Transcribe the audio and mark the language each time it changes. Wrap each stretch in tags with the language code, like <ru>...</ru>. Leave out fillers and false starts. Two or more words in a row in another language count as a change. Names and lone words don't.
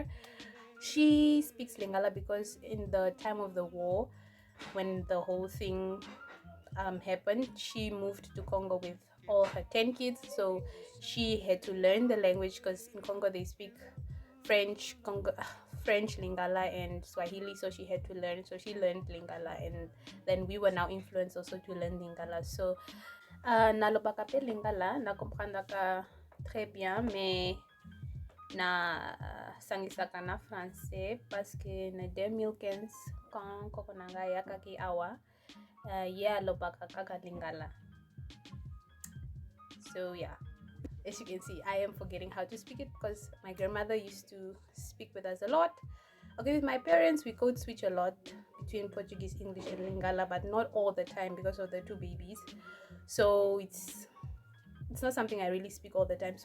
<en>She speaks Lingala because in the time of the war, when the whole thing happened, she moved to Congo with all her 10 kids. So she had to learn the language because in Congo they speak French, French, Lingala, and Swahili. So she had to learn. So she learned Lingala, and then we were now influenced also to learn Lingala.</en> <ln>So nalobaka pe Lingala, na comprendre ka</ln> <fr>très bien,</fr> <ln>mais na sangisaka na français</ln> <fr>parce que</fr> <ln>na 2015 quand kokonanga yakaki awa yeah lobaka kaka Lingala.</ln> <en>So yeah, as you can see, I am forgetting how to speak it because my grandmother used to speak with us a lot. Okay, with my parents, we code switch a lot between Portuguese, English, and Lingala, but not all the time because of the two babies. So it's not something I really speak all the time.</en>